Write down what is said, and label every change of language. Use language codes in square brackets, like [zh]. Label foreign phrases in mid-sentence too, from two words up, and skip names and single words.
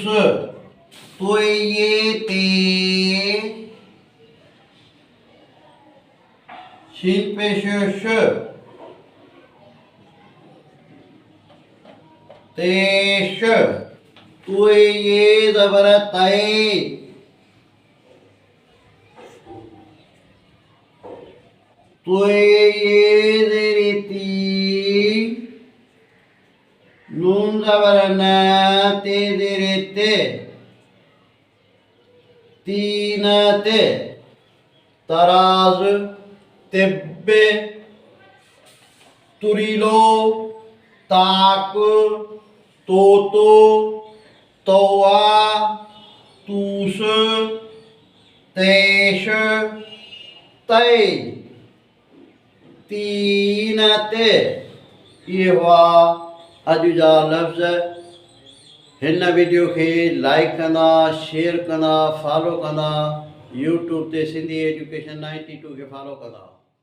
[sd] तुए ये ते, शीन पेशो श, तेश। तुए ये ज़बर तए, तुए ये ज़ेरे ती, नून ज़बर न, ते ज़ेरे ते, तीन ते। तराज, तिब्बे, तुरीलो, ताक, तोतो, तौआ, तूस, तेश, तेज, तीनत। ये हुआ अॼु जा लफ़्ज़। हिन वीडियो खे लाइक कंदा, शेयर कंदा, फॉलो कंदा, यूट्यूब ते सिंधी एजुकेशन 92 खे फॉलो कंदा।